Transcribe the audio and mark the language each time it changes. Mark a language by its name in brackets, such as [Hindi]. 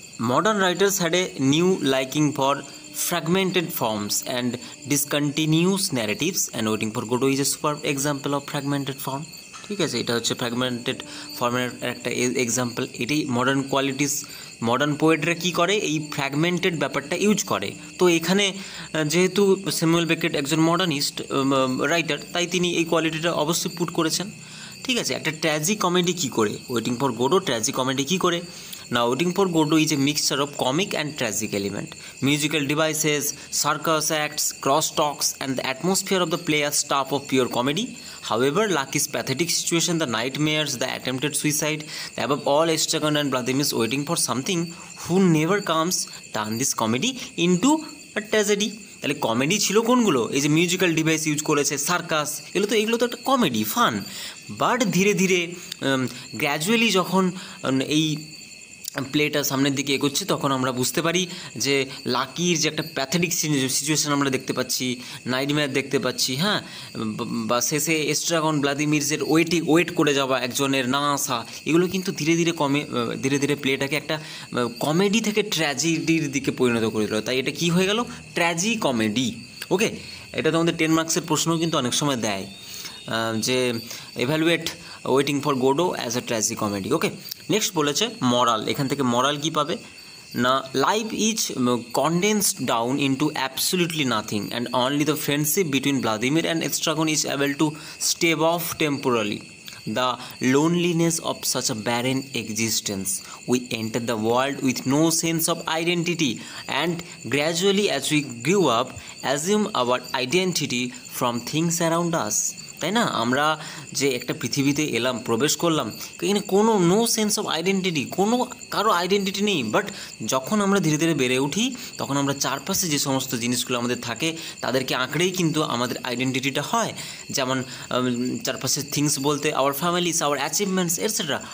[English] Modern writers had a new liking for fragmented forms and discontinuous narratives, and waiting for Godot is a super example of fragmented form. [Bangla] ঠিক আছে, এটা হচ্ছে fragmented ফর্মের একটা example. এটাই modern qualities. Modern পোয়েটরা কী করে, এই fragmented ব্যাপারটা ইউজ করে। তো এখানে যেহেতু স্যামুয়েল বেকেট একজন মডার্নিস্ট রাইটার, তাই তিনি এই কোয়ালিটিটা অবশ্যই পুট করেছেন। ঠিক আছে, একটা ট্র্যাজি কমেডি কী করে, waiting for Godot tragi comedy কী করে। [English] Now, Waiting for Godot is a mixture of comic and tragic element. Musical devices, circus acts, crosstalks, and the atmosphere of the play are stuff of pure comedy. However, Lucky's pathetic situation, the nightmares, the attempted suicide, above all, Estragon and Vladimir is waiting for something who never comes, turn this comedy into a tragedy. [Bangla] তাহলে comedy ছিল কোনগুলো, এই যে musical device use করেছে, circus, এগুলো তো একটা comedy fun. But ধীরে ধীরে গ্র্যাজুয়ালি যখন এই প্লেটা সামনের দিকে এগোচ্ছে তখন আমরা বুঝতে পারি যে লাকির যে একটা প্যাথেটিক সিচুয়েশান আমরা দেখতে পাচ্ছি, নাইটমেয়ার দেখতে পাচ্ছি, হ্যাঁ, বা শেষে এস্ট্রাগন ভ্লাদিমিরসের ওয়েট করে যাওয়া একজনের না আসা, এগুলো কিন্তু ধীরে ধীরে প্লেটাকে একটা কমেডি থেকে ট্র্যাজেডির দিকে পরিণত করে দিল। তাই এটা কি হয়ে গেল, ট্র্যাজি কমেডি। ওকে, এটা তোমাদের 10 মার্কসের প্রশ্নও কিন্তু অনেক সময় দেয় যে [English] Evaluate waiting for Godot as a tragicomedy. [Bangla] Okay, next বলেছে মরাল। এখান থেকে মরাল কী পাবে না, [English] Life is condensed down into absolutely nothing and only the friendship between Vladimir and Estragon is able to stave off temporarily the loneliness of such a barren existence. We enter the world with no sense of identity and gradually as we grew up assume our identity from things around us. [Bangla] তাই না, আমরা যে একটা পৃথিবীতে এলাম, প্রবেশ করলাম, এখানে কোনো [English] no sense of identity, [Bangla] কারো আইডেন্টিটি নেই। বাট যখন আমরা ধীরে ধীরে বেড়ে উঠি তখন আমরা চারপাশে যে সমস্ত জিনিসগুলো আমাদের থাকে তাদেরকে আঁকড়েই কিন্তু আমাদের আইডেন্টিটিটা হয়। যেমন চারপাশের থিংস বলতে [English] our families, our achievements [Bangla] etcetera.